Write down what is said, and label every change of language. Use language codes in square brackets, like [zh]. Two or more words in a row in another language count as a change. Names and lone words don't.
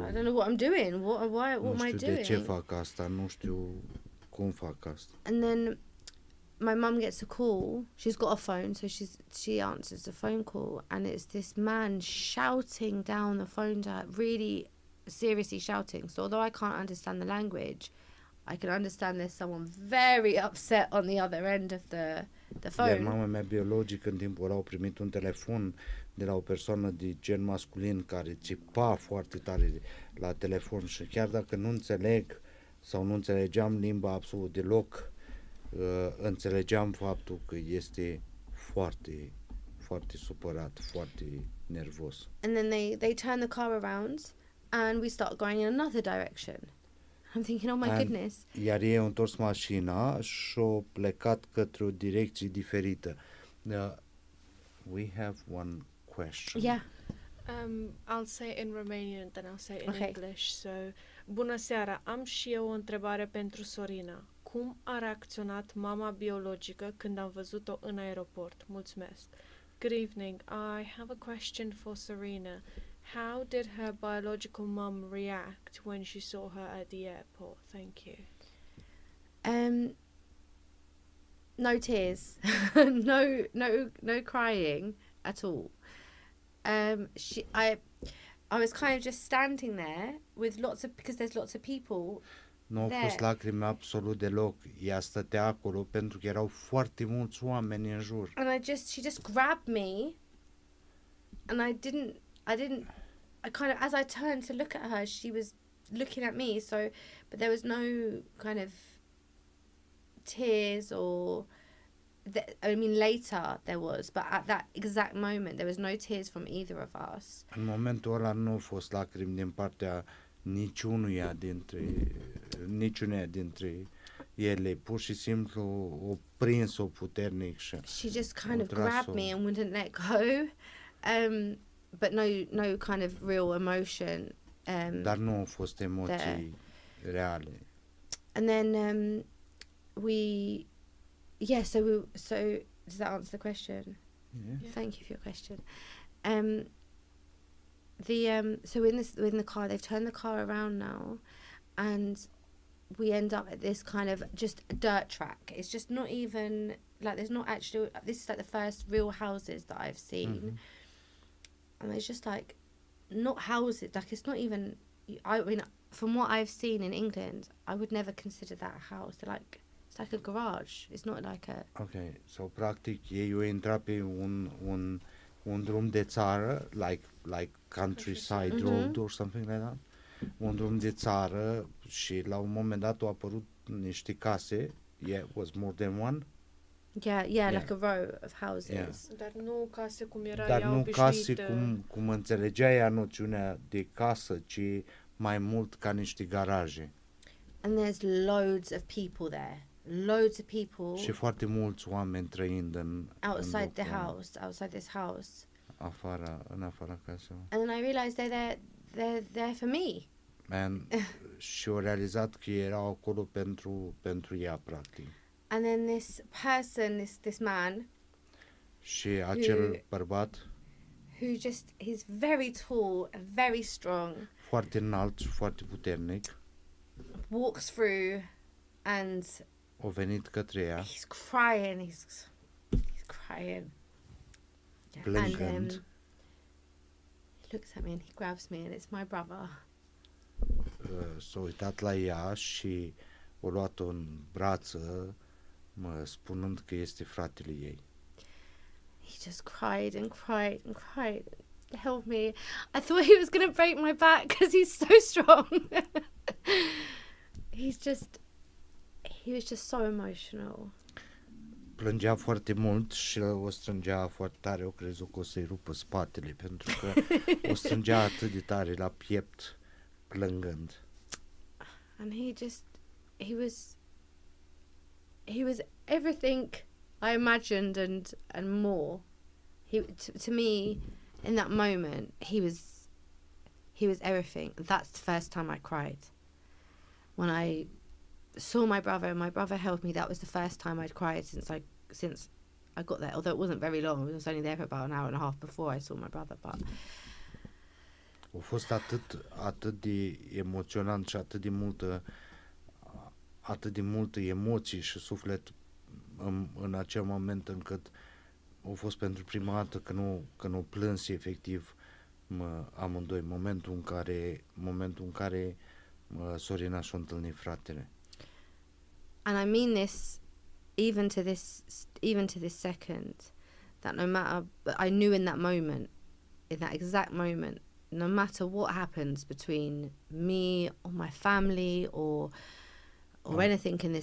[en] I don't know what I'm doing. What am I doing? [ro] Nu știu de ce fac asta, nu știu cum fac asta. [en] And then my mum gets a call. She's got a phone, so she answers the phone call, and it's this man shouting down the phone to her, really seriously shouting. So although I can't understand the language, I can understand there's someone very upset on the other end of the phone. [ro] Iar mama mea biologică în timpul ăla au primit un telefon de la o persoană de gen masculin care țipa foarte tare la telefon și chiar dacă nu înțeleg sau nu înțelegeam limba absolut deloc, înțelegeam faptul că este foarte, foarte supărat, foarte nervos. [en] And then they turn the car around and we start going in another direction. I'm thinking, oh my goodness. [ro] Iar ei au întors mașina și au plecat către o direcție diferită. [en] We have one question. Yeah. I'll say it in Romanian, then I'll say it in English. So, [ro] bună seara, am și eu o întrebare pentru Sorina. Cum a reacționat mama biologică când am văzut-o în aeroport? Mulțumesc. [en] Good evening. I have a question for Sorina. How did her biological mum react when she saw her at the airport? Thank you. No tears. no crying at all. I was kind of just standing there with because there's lots of people. [ro] Nu au fost lacrimi absolut deloc. Ea stătea acolo pentru că erau foarte mulți oameni în jur. [en] And she just grabbed me, and I kind of, as I turned to look at her, she was looking at me. So, but there was no kind of tears or. I mean, later there was, but at that exact moment there was no tears from either of us. [ro] În momentul ăla nu au fost lacrimi din partea niciunuia dintre ele. Pur și simplu o prins-o puternic și [en] she just kind of grabbed me and wouldn't let go. But no kind of real emotion. [ro] Dar nu au fost emoții reale. [en] And then so does that answer the question? Yeah. Thank you for your question. So in the car, they've turned the car around now, and we end up at this kind of just a dirt track. It's just not even like there's not actually. This is like the first real houses that I've seen, and it's just like not houses. Like it's not even. I mean, from what I've seen in England, I would never consider that a house. They're like. It's like a garage. It's not like a... Okay, so [ro] practic ei au intrat pe un drum de țară, [en] like countryside road or something like that. [ro] Un drum de țară și la un moment dat au apărut niște case. [en] Yeah, was more than one. Yeah, like a row of houses. Yeah. [ro] Dar nu case cum era Dar ea nu case obișnuită. cum înțelegea ea noțiunea de casă, ci mai mult ca niște garaje. [en] And there's loads of people there. Loads of people. [ro] Și foarte mulți oameni trăind [en] outside this house. [ro] În afara caselor. [en] And then I realized they're there for me. [ro] Și au realizat că erau acolo pentru ea, practic. [en] And then this person, this man. [ro] Și acel bărbat. [en] He's very tall, very strong. [ro] Foarte înalt și foarte puternic. [en] Walks through and [ro] a venit către ea. [en] He's crying. He's crying. [ro] Plângând. [en] And he looks at me and he grabs me and it's my brother. [ro] S-a uitat la ea și o luat-o în brață, spunând că este fratele ei. [en] He just cried and cried and cried. Help me. I thought he was going to break my back because he's so strong. He was just so emotional. [ro] Plângea foarte mult și o strângea foarte tare, o crezut că o să-i rupă spatele, pentru că o strângea atât de tare la piept, plângând. [en] And he was everything I imagined and more. To me, in that moment, he was everything. That's the first time I cried. When I saw my brother and my brother held me, that was the first time I'd cried since I got there. Although it wasn't very long, I was only there for about an hour and a half before I saw my brother. But [ro] a fost atât de emoționant și atât de multă emoții și suflet în acel moment, încât a fost pentru prima dată că nu plâns efectiv amândoi, momentul în care Sorina și-a întâlnit fratele. [en] And I mean this even to this second, that no matter, I knew in that exact moment, no matter what happens between me or my family or anything in this life,